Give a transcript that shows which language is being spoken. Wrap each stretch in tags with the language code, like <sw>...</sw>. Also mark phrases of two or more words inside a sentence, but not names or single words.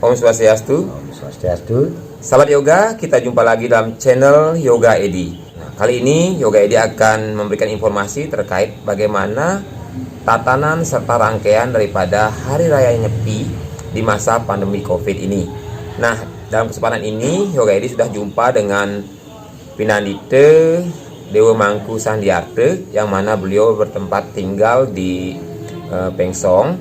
<id>Swastiastu. Om Swastiastu. Sahabat yoga, kita jumpa lagi dalam channel Yoga Edi. Nah, kali ini Yoga Edi akan memberikan informasi terkait bagaimana tatanan serta rangkaian daripada Hari Raya Nyepi di masa pandemi COVID ini. Nah, dalam kesempatan ini Yoga Edi sudah jumpa dengan Pinandite Dewa Mangku Sandiarte, yang mana beliau bertempat tinggal di Pengsong.</id>